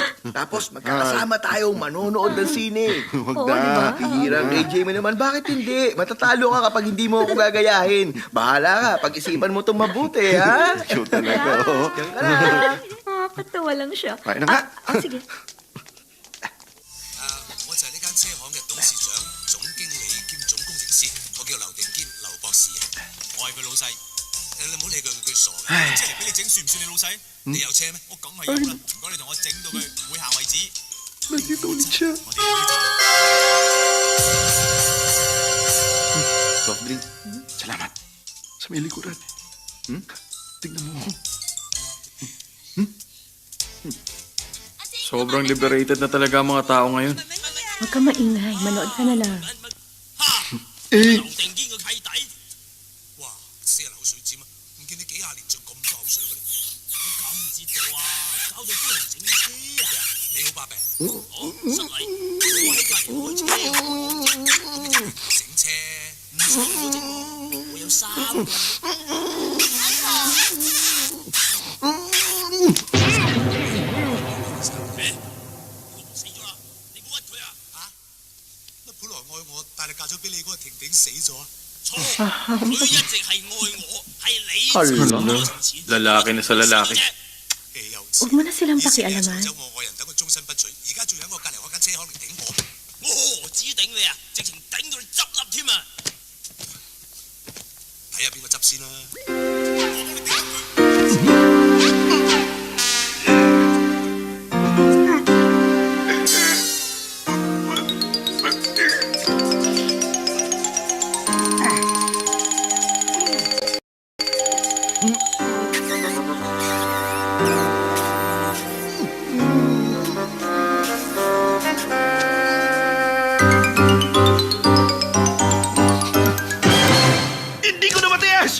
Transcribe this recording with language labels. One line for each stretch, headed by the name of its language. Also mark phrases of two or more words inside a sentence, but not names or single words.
Filipino: Tapos magkakasama tayong manonood ng sine. Huwag Oo, na. di ba? Hirang AJ mo naman, bakit hindi? Matatalo ka kapag hindi mo ako gagayahin. Bahala ka, pag-isipan mo itong mabuti, ha? Show talaga, oh. Diyan ka na. Nakakatawa lang siya. Kain na nga. Sige.
Cantonese: 我就係呢間車行嘅董事長、總經理兼總工程師，我叫劉定堅，劉博士啊。我係佢老細，你唔好理佢傻嘅。即係嚟俾你整，算唔算你老細？你有車咩？我梗係有啦。唔該你同我整到佢會行為止。
Filipino: Nandito ulit siya.
Cantonese: 我哋有啲
English: Soft drink. Salamat.
Filipino: Sa may likuran. Tignan mo. Sobrang liberated na talaga ang mga tao ngayon. Huwag ka maingay. Manood ka na lang.
Cantonese: 劉定堅個契弟，哇！死人口水尖啊！唔見你幾廿年仲咁多口水嘅，我搞唔知道啊！搞到幫人整車啊！你好把柄，好失禮，我喺隔離開車，整車唔使我整喎，我有3個。死咗啦！你冇屈佢啊！嚇？乜本來愛我，但係嫁咗俾你嗰個婷婷死咗啊？錯，佢一直係愛我，係你
Filipino: Hala.
Cantonese: 我從前
Filipino: Lalaki na sa lalaki.
Cantonese: 豈有此
Filipino: Huwag mo na silang
Cantonese: 以前你
Filipino: pakialaman.
Cantonese: 搶走我愛人，等我終身不娶，而家仲喺我隔離開間車行嚟頂我，我何止頂你啊，直情頂到你執笠添啊！睇下邊個執先啦。我幫你頂佢。
Filipino: Hindi ko na matiis!